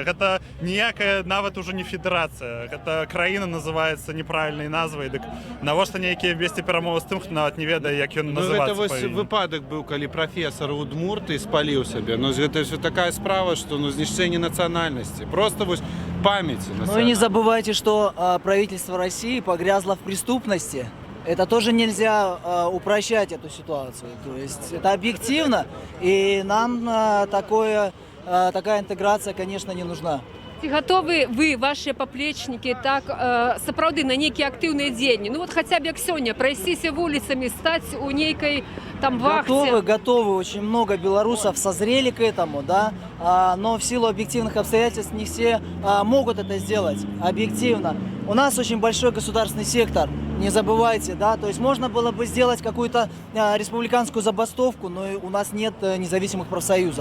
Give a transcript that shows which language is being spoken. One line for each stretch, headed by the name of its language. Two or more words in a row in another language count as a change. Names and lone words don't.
Belarusian: Это ніякая нават уже не федерация. Гэта краіна называецца неправільнай назвай. Дык навошта нейкія весці перамовы з тым, хто нават не ведае, як ён называцца. Ну, гэта выпадак быў, калі прафесор Удмурты спаліў сябе. Ну, гэта ж такая справа, што ну, знішчэнне нацыянальнасці. Просто вось памяти.
Russian: Ну и не забывайте, что правительство России погрязло в преступности. Это тоже нельзя упрощать эту ситуацию. То есть это объективно, и нам такая интеграция, конечно, не нужна.
Belarusian: Ці
Russian: готовы вы, ваши поплечники,
Belarusian: так сапраўды на нейкія актыўныя дзеянні?
Russian: Ну вот хотя бы
Belarusian: як сёння прайсціся вуліцамі, стаць у нейкай там вахте.
Russian: Готовы. Очень много белорусов созрели к этому, да, но в силу объективных обстоятельств не все могут это сделать объективно. У нас очень большой государственный сектор, не забывайте, да, то есть можно было бы сделать какую-то республиканскую забастовку, но у нас нет независимых профсоюзов.